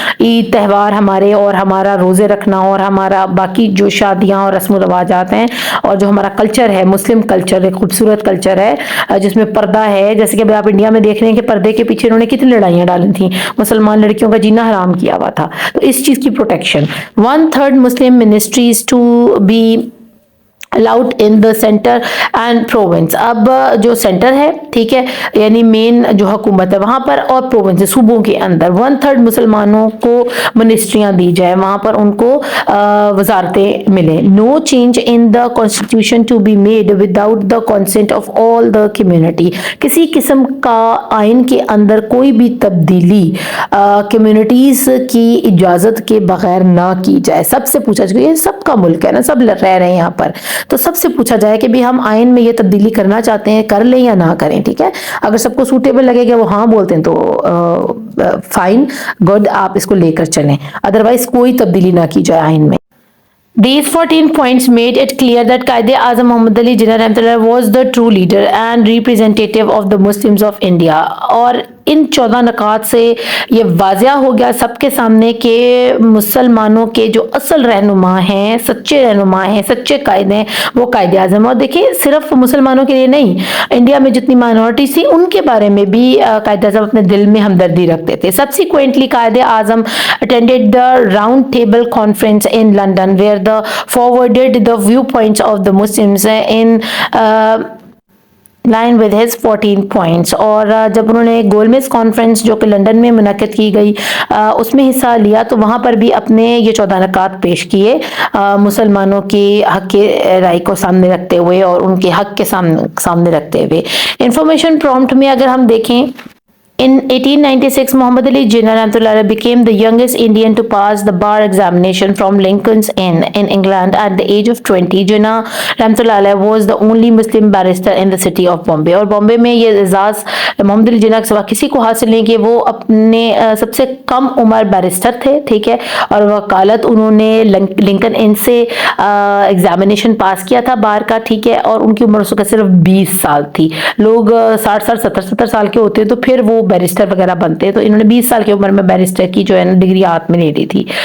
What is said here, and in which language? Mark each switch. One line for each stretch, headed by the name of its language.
Urdu: عید تہوار ہمارے، اور ہمارا روزے رکھنا، اور ہمارا باقی جو شادیاں اور رسم و رواجات ہیں، اور جو ہمارا کلچر ہے، مسلم کلچر ایک خوبصورت کلچر ہے جس میں پردہ ہے، جیسے کہ ابھی آپ انڈیا میں دیکھ رہے ہیں کہ پردے کے پیچھے انہوں نے کتنی لڑائیاں ڈالی تھیں، مسلمان لڑکیوں کا جینا حرام کیا ہوا تھا، تو اس چیز کی protection.
English: 1/3 Muslim ministries to be allowed in the center and province.
Urdu: اب جو سینٹر ہے ٹھیک ہے یعنی مین جو حکومت ہے وہاں پر اور پروونس صوبوں کے اندر 1/3 مسلمانوں کو منسٹریاں دی جائے وہاں پر ان کو وزارتیں ملیں.
English: No change in the constitution to be made without the consent of all the community.
Urdu: کسی قسم کا آئین کے اندر کوئی بھی تبدیلی کمیونٹیز کی اجازت کے بغیر نہ کی جائے. سب سے پوچھا جائے یہ سب کا ملک ہے نا سب رہ رہے ہیں یہاں پر تو سب سے پوچھا جائے کہ بھی ہم آئین میں یہ تبدیلی کرنا چاہتے ہیں کر لیں یا نہ کریں. ٹھیک ہے اگر سب کو سوٹیبل لگے گا وہ ہاں بولتے ہیں تو فائن گڈ آپ اس کو لے کر چلیں ادروائز کوئی تبدیلی نہ کی جائے آئین میں.
English: These 14 points made it clear that Quaid-e-Azam Muhammad Ali Jinnah Rahmatullah was the true leader and representative of the Muslims of India.
Urdu: اور ان 14 نکات سے یہ واضح ہو گیا سب کے سامنے کہ مسلمانوں کے جو اصل رہنما ہیں سچے رہنما ہیں سچے قائد ہیں وہ قائد اعظم. اور دیکھیں صرف مسلمانوں کے لیے نہیں انڈیا میں جتنی مائنورٹیز تھی ان کے بارے میں بھی قائد اعظم اپنے دل میں ہمدردی رکھتے تھے.
English: Subsequently Quaid Azam attended the round table conference in London where the forwarded the viewpoints of the Muslims in line with his 14 points.
Urdu: اور جب انہوں نے گولمیز کانفرنس جو کہ لنڈن میں منعقد کی گئی اس میں حصہ لیا تو وہاں پر بھی اپنے یہ 14 نکات پیش کیے مسلمانوں کی حق کے رائے کو سامنے رکھتے ہوئے اور ان کے حق کے سامنے رکھتے ہوئے. انفارمیشن پرومپٹ میں اگر ہم دیکھیں
English: in 1896 Muhammad Ali Jinnah Rahmatullah became the youngest Indian to pass the bar examination from Lincoln's Inn in England at the age of 20. Jinnah Rahmatullah was the only Muslim barrister in the city of Bombay.
Urdu: اور بامبے میں یہ اعزاز محمد علی جناح کے سوا کسی کو حاصل نہیں کہ وہ اپنے سب سے کم عمر بیرسٹر تھے ٹھیک ہے اور وکالت انہوں نے لنکن ان سے ایگزامینیشن پاس کیا تھا بار کا ٹھیک ہے اور ان کی عمر اس وقت صرف 20 سال تھی. لوگ 60 سال 70 سال کے ہوتے تو پھر وہ بیرسٹر وغیرہ بنتے تو انہوں نے 20 سال کی عمر میں بیرسٹر کی جو ہے ڈگری ہاتھ میں لے لی تھی.